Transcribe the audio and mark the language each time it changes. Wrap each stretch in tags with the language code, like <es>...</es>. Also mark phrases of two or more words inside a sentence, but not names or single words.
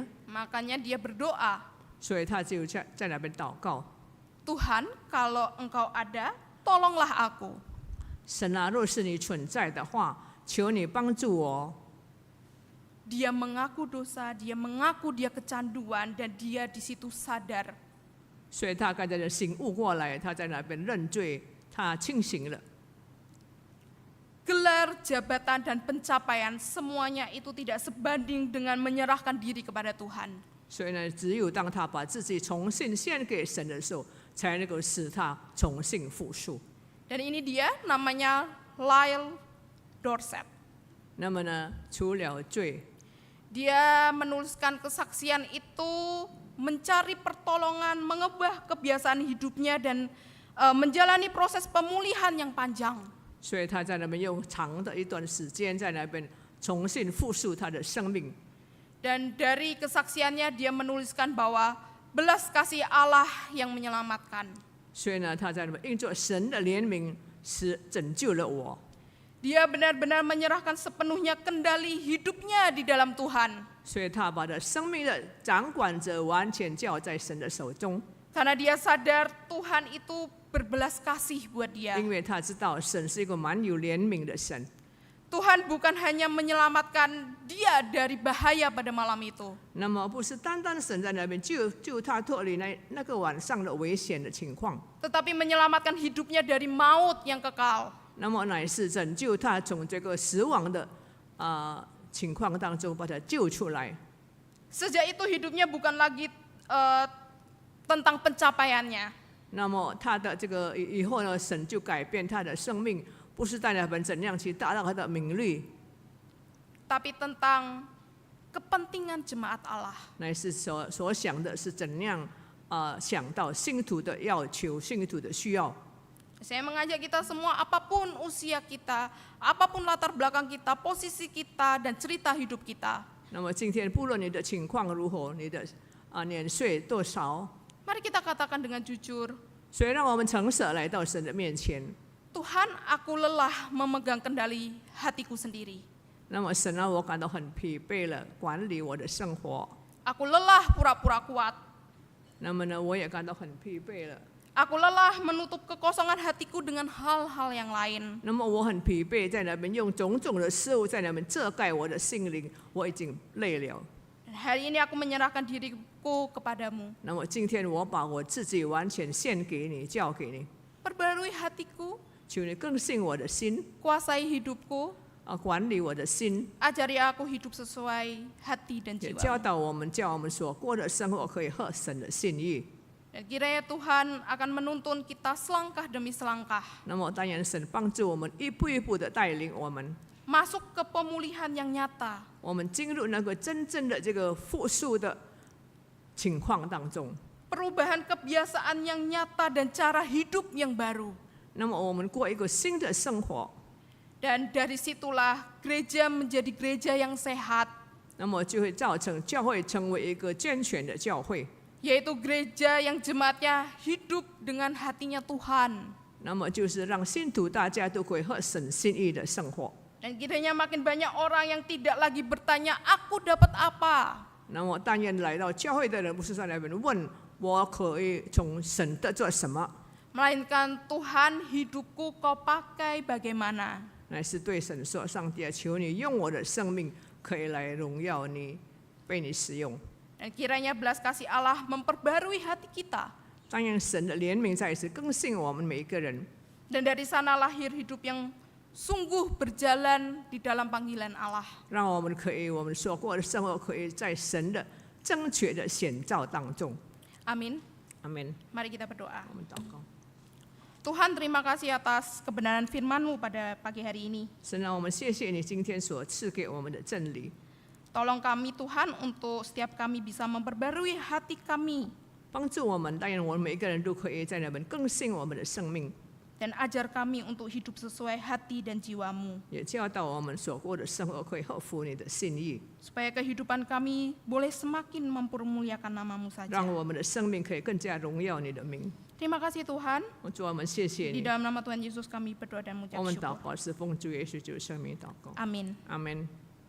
<id>Makanya dia berdoa,</id> <zh>所以他就在那边祷告：</zh> <id>Tuhan, kalau engkau ada, tolonglah aku.</id> <zh>神啊，若是你存在的话，求你帮助我。</zh> <id>Dia mengaku dosa, dia mengaku dia kecanduan, dan dia di situ sadar.</id> <zh>所以他刚才的醒悟过来，他在那边认罪，他清醒了。</zh> <id>Gelar, jabatan, dan pencapaian semuanya itu tidak sebanding dengan menyerahkan diri kepada Tuhan.</id> <zh>所以呢，只有当他把自己重新献给神的时候，才能够使他重新复苏。</zh> <id>Dan ini dia namanya Lyle Dorset.</id> <zh>那么呢，除了罪，</zh> <id>Dia menuliskan kesaksian itu, mencari pertolongan, mengubah kebiasaan hidupnya, dan menjalani proses pemulihan yang panjang.</id> <zh>所以他在那边用长的一段时间在那边重新复苏他的生命。</zh> <id>Dan dari kesaksiannya dia menuliskan bahwa belas kasih Allah yang menyelamatkan.</id> <zh>所以呢，他在那边因着神的怜悯，是拯救了我。</zh> <id>Dia benar-benar menyerahkan sepenuhnya kendali hidupnya di dalam Tuhan.</id> <zh>所以他把他生命的掌管者完全交在神的手中，</zh> <id>Karena dia sadar Tuhan itu berbelas kasih buat dia.</id> <zh>因为他知道神是一个蛮有怜悯的神。</zh> <id>Tuhan bukan hanya menyelamatkan dia dari bahaya pada malam itu.</id> <zh>那么不是单单神在那边救他脱离那个晚上的危险的情况，</zh> <id>Tetapi menyelamatkan hidupnya dari maut yang kekal.</id> <zh>那么乃是拯救他从这个死亡的情况当中把他救出来。</zh> <id>Sejak itu hidupnya bukan lagi tentang pencapaiannya.</id> <zh>那么他的这个以后呢，神就改变他的生命，不是在那边怎样去达到他的名利，</zh> <id>Tapi tentang kepentingan jemaat Allah.</id> <zh>乃是所想的是怎样想到信徒的要求、信徒的需要。</zh> <id>Saya mengajak kita semua, apapun usia kita, apapun latar belakang kita, posisi kita, dan cerita hidup kita.</id> <zh>那么今天不论你的情况如何，你的年岁多少，</zh> <id>Mari kita katakan dengan jujur,</id> <zh>所以让我们诚实来到神的面前。</zh> <id>Tuhan, aku lelah memegang kendali hatiku sendiri.</id> <zh>那么神啊，我感到很疲惫了，管理我的生活。</zh> <id>Aku lelah pura-pura kuat.</id> <zh>那么呢，我也感到很疲惫了。</zh> <id>Aku lelah menutup kekosongan hatiku dengan hal-hal yang lain.</id> <zh>那么我很疲惫，在那边用种种的事物在那边遮盖我的心灵，我已经累了。</zh> <id>Dan hari ini aku menyerahkan diriku kepadamu.</id> <zh>那么今天我把我自己完全献给你，交给你，</zh> <id>Perbarui hatiku,</id> <zh>求你更新我的心，</zh> <id>kuasai hidupku,</id> <zh>管理我的心，</zh> <id>ajari aku hidup sesuai hati dan</id> <zh>也教</zh> <id>jiwa.</id> <zh>导我们，叫我们所过的生活可以合神的心意。</zh> <id>Dan kiranya Tuhan akan menuntun kita selangkah demi selangkah</id> <zh>那么当然，神帮助我们一步一步的带领我们，</zh> <id>masuk ke pemulihan yang nyata.</id> <zh>我们进入那个真正的这个复苏的情况当中。</zh> <id>Perubahan kebiasaan yang nyata dan cara hidup yang baru.</id> <zh>那么我们过一个新的生活，</zh> <id>Dan dari situlah gereja menjadi gereja yang sehat,</id> <zh>那么就会造成教会成为一个健全的教会。</zh> <id>yaitu gereja yang jemaatnya hidup dengan hatinya Tuhan.</id> <zh>那么就是让信徒大家都可以合神心意的生活。</zh> <id>Dan kiranya makin banyak orang yang tidak lagi bertanya, aku dapat apa?</id> <zh>那么但愿来到教会的人不是在那边问我可以从神得做什么，</zh> <id>melainkan Tuhan, hidupku kau pakai bagaimana.</id> <zh>乃是对神说：上帝啊，求你用我的生命可以来荣耀你，被你使用。</zh> <id>Dan kiranya belas kasih Allah memperbarui hati kita.</id> <zh>但愿神的怜悯再一次更新我们每一个人，</zh> <id>Dan dari sana lahir hidup yang sungguh berjalan di dalam panggilan Allah.</id> <zh>让我们所过的生活可以在神的正确的显照当中。</zh> <id>Amin.</id> <zh>阿门。</zh> <id>Mari kita berdoa.</id> <zh>我们祷告，</zh> <id>Tuhan, terima kasih atas kebenaran firman-Mu pada pagi hari ini.</id> <zh>神啊，我们谢谢你今天所赐给我们的真理，</zh> <id>Tolong kami Tuhan untuk setiap kami bisa memperbarui hati kami.</id> <zh>帮助我们，但愿我们每一个人都可以在那边更新我们的生命，</zh> <id>Dan ajar kami untuk hidup sesuai hati dan jiwa-Mu.</id> <zh>也教导我们所过的生活可以合乎你的心意，</zh> <id>Supaya kehidupan kami boleh semakin mempermuliakan nama-Mu</id> <zh>让</zh> <id>saja.</id> <zh>我们的生命可以更加荣耀你的名。</zh> <id>Terima kasih Tuhan.</id> <zh>主，我们谢谢</zh> <id>Di</id> <zh>你，</zh> <id>dalam nama Tuhan Yesus kami berdoa dan</id> <zh>我</zh> <id>mengucap</id> <zh>们祷</zh> <id>syukur.</id> <zh>告是奉主耶稣基督圣名祷告，</zh> <id>Amin.</id> <zh>阿门。</zh>